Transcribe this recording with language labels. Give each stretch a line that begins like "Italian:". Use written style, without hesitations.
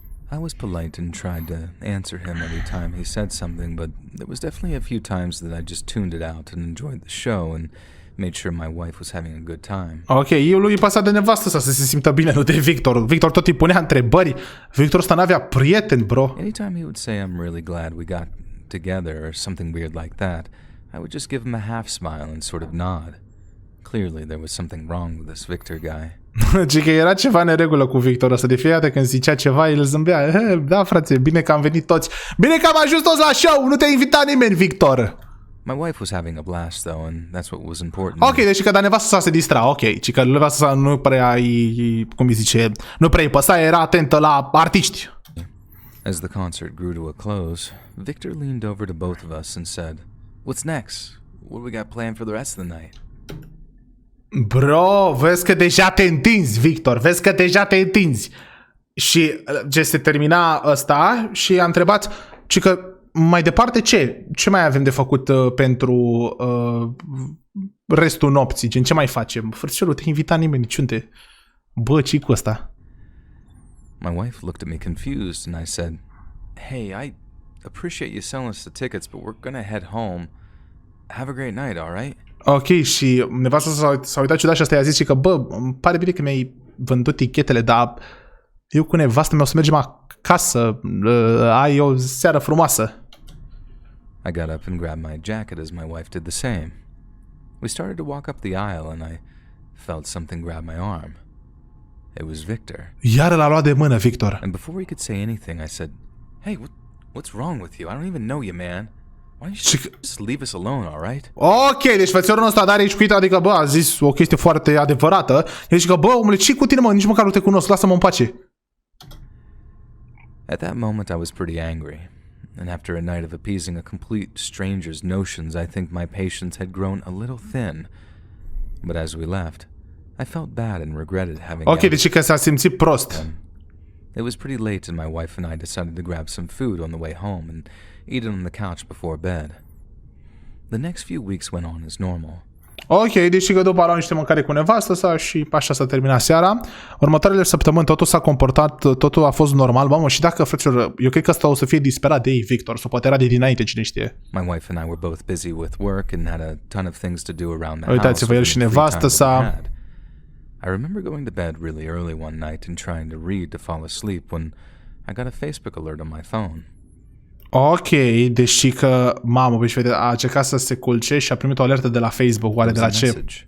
English: I was polite and tried to answer him every time he said something, but there was definitely a few times that I just tuned it out and enjoyed the show and made sure my wife was having a good time.
Romanian: Ok, eu lui pasa de nevastă să se simtă bine, nu de Victor. Victor tot îi punea întrebări. Victor ăsta n-avea prieteni, bro.
English: Anytime he would say I'm really glad we got together or something weird like that, I would just give him a half smile and sort of nod. Clearly there was something wrong with this Victor guy.
Romanian: Ci că era ceva neregulă cu Victor ăsta. De fiecare dată când zicea ceva, el zâmbea. Da, frate, bine că am venit toți. Bine că am ajuns toți la show. Nu te-a invitat nimeni, Victor.
English: My wife was having a blast, though, and that's what was important.
Romanian: Ok, deci că nevastă sa se distra, ok. Ci că nevastă sa nu prea cum îi zice, nu prea îi păsa, era atentă la artiști.
English: As the concert grew to a close, Victor leaned over to both of us and said, "What's next? What do we got planned for the rest of the night?"
Romanian: Bro, vezi că deja te întinzi, Victor, vezi că deja te întinzi. Și se termina ăsta și a întrebat, ci că mai departe ce? Ce mai avem de făcut pentru restul nopții? Gen, ce mai facem? Frățiorul, nu te-a invitat nimeni niciunde. Bă, ce-i cu ăsta?
English: My wife looked at me confused and I said, "Hey, I appreciate you selling us the tickets, but we're gonna head home. Have a great night, all right?" Ok,
Romanian: și nevasta s-a uitat ciudat și asta i-a zis și că, bă, îmi pare bine că mi-ai vândut tichetele, dar eu cu nevasta mea o să mergem acasă, ai o seară frumoasă.
English: I got up and grabbed my jacket as my wife did the same. We started to walk up the aisle and I felt something grab my arm. It was Victor.
Romanian: Iar l-a luat de mână, Victor.
English: And before he could say anything, I said, "Hey, what's wrong with you? I don't even know you, man. Why don't you just leave us alone, all right?"
Romanian: Ok, deci frățiorul ăsta are aici cu ea, adică, bă, a zis o chestie foarte adevărată. El zice că, bă, omule, ce cu tine, mă? Nici măcar nu te cunosc, lasă-mă în pace.
English: At that moment, I was pretty angry. And after a night of appeasing a complete stranger's notions, I think my patience had grown a little thin. But as we left, I felt bad and regretted having...
Romanian: Ok, deci că s-a simțit prost.
English: It was pretty late and my wife and I decided to grab some food on the way home and eat it on the couch before bed. The next few weeks went on as normal.
Romanian: Ok, deci că după a luat niște mâncare cu nevastă sa și așa s-a terminat seara. Următoarele săptămâni totul s-a comportat, totul a fost normal. Mamă, și dacă, frăților, eu cred că ăsta o să fie disperat de ei, Victor, sau poate era de dinainte, cine știe.
English: My wife and I were both busy with work and had a ton of things to do around the house.
Romanian: Uitați-vă, el și nevastă sa.
English: I remember going to bed really early one night and trying to read to fall asleep when I got a Facebook alert on my phone.
Romanian: Ok, deși că, mamă, băi, vede, a încercat să se culce și a primit o alertă de la Facebook, oare de la ce?